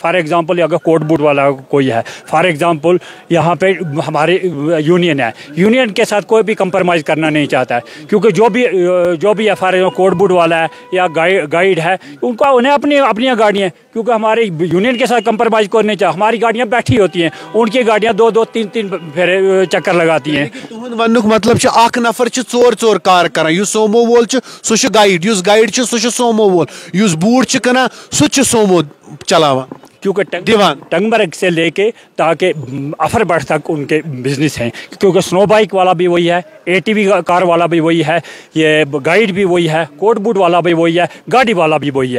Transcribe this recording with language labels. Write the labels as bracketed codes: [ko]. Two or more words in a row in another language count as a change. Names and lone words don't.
[en] for example [hi] अगर कोट बूट वाला कोई है, [en] for example [hi] यहाँ पे हमारे यूनियन है, यूनियन के साथ कोई भी कंप्रोमाइज़ करना नहीं चाहता है। क्योंकि जो भी FRA कोट बूट वाला है या गाइड है उन्हें अपनी गाड़ियाँ, क्योंकि हमारे यूनियन के साथ कंप्रोमाइज़ करने चाहिए। हमारी गाड़ियाँ बैठी होती हैं, उनकी गाड़ियाँ 2-2 3-3 फेरे चक्कर लगाती हैं। [ks] तुहद मतलब अख नफर 4-4 कार कर, सोमो वोल सह गाइड, गाइड सह सोमो वोल, बूट कना सह सोमो चलावा। [hi] क्योंकि टंगमर्ग से लेके ताकि अफरबढ़ तक उनके बिजनेस हैं। क्योंकि [en] snow bike [hi] वाला भी वही है, ATV कार वाला भी वही है, ये गाइड भी वही है, कोट बूट वाला भी वही है, गाड़ी वाला भी वही है।